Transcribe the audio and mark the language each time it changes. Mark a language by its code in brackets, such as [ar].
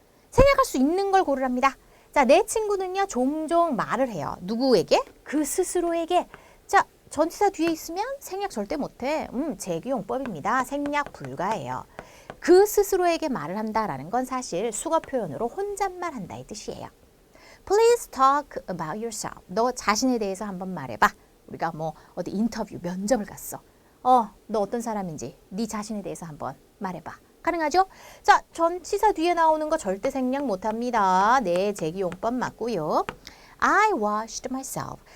[ko] 생략할 수 있는 걸 고르랍니다. 자, 내 친구는요 종종 말을 해요. 누구에게? 그 스스로에게. 자, 전치사 뒤에 있으면 생략 절대 못해. 재규용법입니다. 생략 불가해요. 그 스스로에게 말을 한다라는 건 사실 수거 표현으로 혼잣말 한다 이 뜻이에요. [en] Please talk about yourself. [ko] 너 자신에 대해서 한번 말해봐. 우리가 뭐 어디 인터뷰, 면접을 갔어. 너 어떤 사람인지 네 자신에 대해서 한번 말해봐. 가능하죠? 자, 전치사 뒤에 나오는 거 절대 생략 못합니다. 네, 재기용법 맞고요. [en] I washed myself.